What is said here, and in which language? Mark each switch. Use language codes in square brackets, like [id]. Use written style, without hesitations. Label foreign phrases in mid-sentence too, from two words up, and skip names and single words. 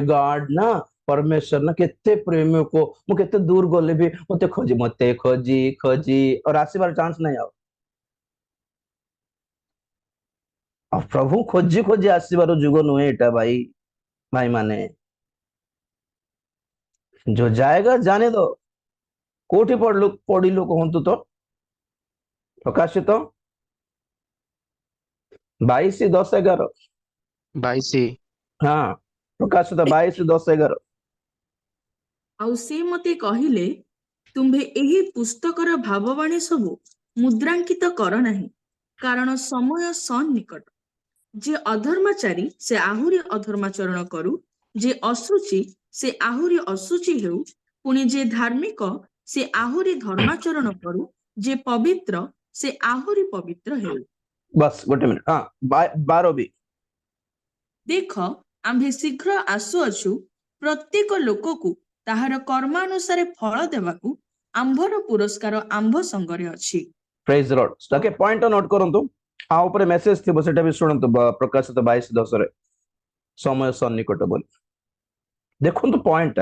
[or] ଗଡ ନା ପରମେଶ୍ୱର ନା କେତେ ପ୍ରେମିକ, ମୁଁ କେତେ ଦୂର ଗଲେ ବି ମତେ ଖୋଜି ଆଉ ଆସିବାର ଚାନ୍ସ ନାହିଁ। ଆଉ ପ୍ରଭୁ ଖୋଜି ଆସିବାର ଯୁଗ ନୁହେଁ ଏଟା ଭାଇ ମାନେ। [hi] जो जाएगा जाने दो। [or] କୋଠି ପଢ଼ିଲୁ କହତୁ ତ, ପ୍ରକାଶିତ 22:10-11। 22। ହଁ, ପ୍ରକାଶିତ 22:10-11। ଆଉ ସେ ମତେ କହିଲେ, ତୁମ୍ଭେ ଏହି ପୁସ୍ତକର ଭାବବାଣୀ ସବୁ ମୁଦ୍ରାଙ୍କିତ କର ନାହିଁ, କାରଣ ସମୟ ସନ୍ନିକଟ। ଯେ ଅଧର୍ମାଚାରୀ ସେ ଆହୁରି ଅଧର୍ମାଚରଣ କରୁ, ଯେ ଅଶୁଚି ସେ ଆହୁରି ଅଶୁଚି ହେଉ, ପୁଣି ଯେ ଧାର୍ମିକ ସେ ଆହୁରି ଧର୍ମାଚରଣ କରୁ, ଯେ ପବିତ୍ର ସେ ଆହୁରି ପବିତ୍ର ହେଉ। ବସ ଗୋଟେ ମିନିଟ। ହଁ, 12 ବି। ଦେଖ, ଆମ୍ଭେ ଶୀଘ୍ର ଆସୁଅଛୁ, ପ୍ରତ୍ୟେକ ଲୋକକୁ ତାହାର କର୍ମାନୁସାରେ ଫଳ ଦେବାକୁ ଆମ୍ଭର ପୁରସ୍କାର ଆମ୍ଭ ସଙ୍ଗରେ ଅଛି। [en] Praise the Lord. [or] ତାକେ [en] point note [or] କରନ୍ତୁ, ଆଉ ଉପରେ ମେସେଜ ଥିବ ସେଟା ବି ଶୁଣନ୍ତୁ। ପ୍ରକାଶିତ 22:10 ସମୟ ସନ୍ନିକଟ ବୋଲି ଦେଖନ୍ତୁ ପଏଣ୍ଟଟା।